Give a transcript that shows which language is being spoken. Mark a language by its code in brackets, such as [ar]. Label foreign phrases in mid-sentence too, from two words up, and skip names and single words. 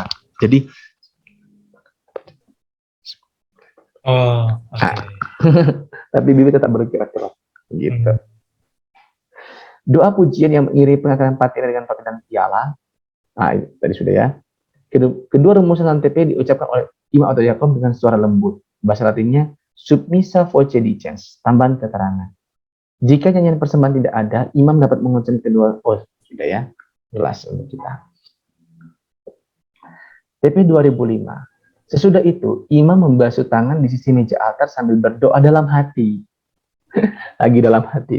[id] Jadi, tapi bibir tetap bergerak-gerak. Gitu. Doa pujian yang mengiringi pengangkatan patena dengan paketan piala. Nah, itu tadi sudah ya. Kedua rumusan dalam TP diucapkan oleh imam atau diakon dengan suara lembut. Bahasa Latinnya [la] submissa voce dicens, [id] tambahan keterangan. Jika nyanyian persembahan tidak ada, imam dapat mengucapkan kedua. Sudah ya, jelas untuk kita. TP 2005. Sesudah itu, imam membasuh tangan di sisi meja altar sambil berdoa dalam hati. Lagi dalam hati.